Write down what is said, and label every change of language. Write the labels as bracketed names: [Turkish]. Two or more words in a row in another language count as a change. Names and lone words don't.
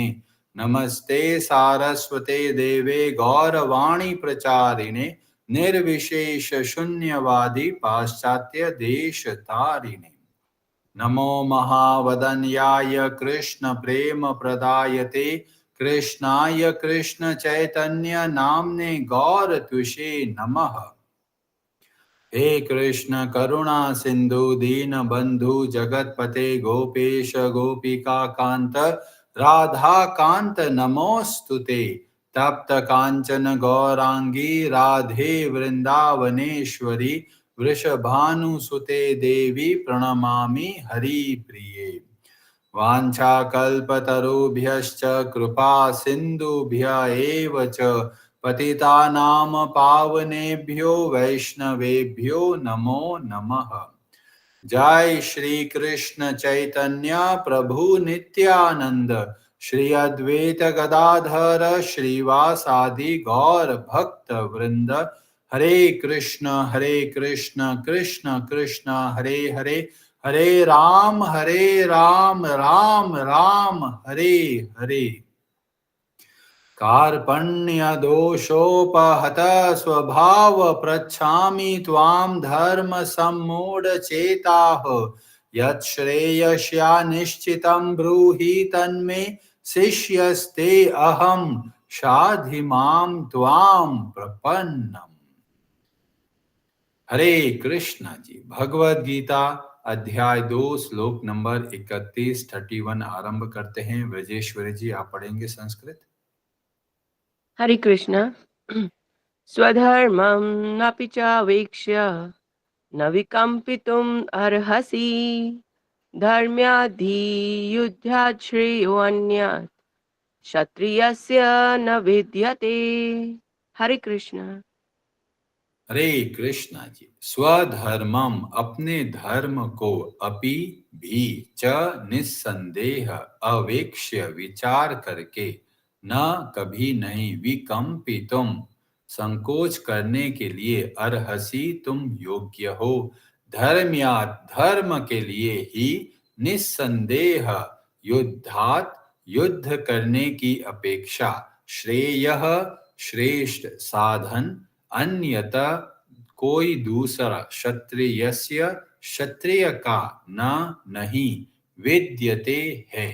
[Sanskrit] नमस्ते सारस्वते देवे गौरवाणी प्रचारिणे निर्विशेष शून्यवादी पाश्चात्य देश तारिणे। नमो महावदन्याय कृष्ण प्रेम प्रदायते कृष्णाय कृष्ण चैतन्य नामने गौर तुषे नमः। हे कृष्ण करुणा सिंधु दीन बंधु जगतपते गोपेश गोपिका कांत राधा कांत नमोस्तुते। तप्त कांचन गौरांगी राधे वृंदावनेश्वरी वृषभानुसुते देवी प्रणमामि हरिप्रिये। वाञ्छाकल्पतरुभ्यश्च कृपा सिन्धुभ्य एव च पतितानां पावनेभ्यो वैष्णवेभ्यो नमो नमः। जय श्री कृष्ण चैतन्य प्रभु नित्यानंद श्री अद्वैत गदाधर श्रीवासादि गौर भक्त वृंद। हरे कृष्ण कृष्ण कृष्ण हरे हरे, हरे राम राम राम हरे हरे। कार्पण्य दोषोपहत स्वभाव पृच्छामि त्वां धर्म सम्मूढ़ चेताः। यच्छ्रेयस्या निश्चितं ब्रूहि तन्मे शिष्यस्ते अहं शाधि मां त्वां प्रपन्नम्। [Hindi] हरे कृष्णा जी, भगवद गीता अध्याय 2 श्लोक नंबर 31 आरंभ करते हैं। ब्रजेश्वरी जी, आप पढ़ेंगे संस्कृत। हरे कृष्ण। [Sanskrit] स्वधर्मं नापि चावेक्ष्य न विकम्पितुम् अर्हसि धर्म्याधियुद्धात् श्रेयोऽन्यत् क्षत्रियस्य न विद्यते। [Hindi] हरे कृष्ण। हरे कृष्णा जी, स्वधर्मम अपने धर्म को, अपि भी, च निस्संदेह अवेक्ष्य विचार करके, न कभी नहीं, विकम्पितुम संकोच करने के लिए, अर्हसि तुम योग्य हो, धर्म्यात् धर्म के लिए ही, निस्संदेह युद्धात युद्ध करने की अपेक्षा, श्रेयः श्रेष्ठ साधन, अन्यथा कोई दूसरा, क्षत्रियस्य क्षत्रिय का, न नहीं, विद्यते है।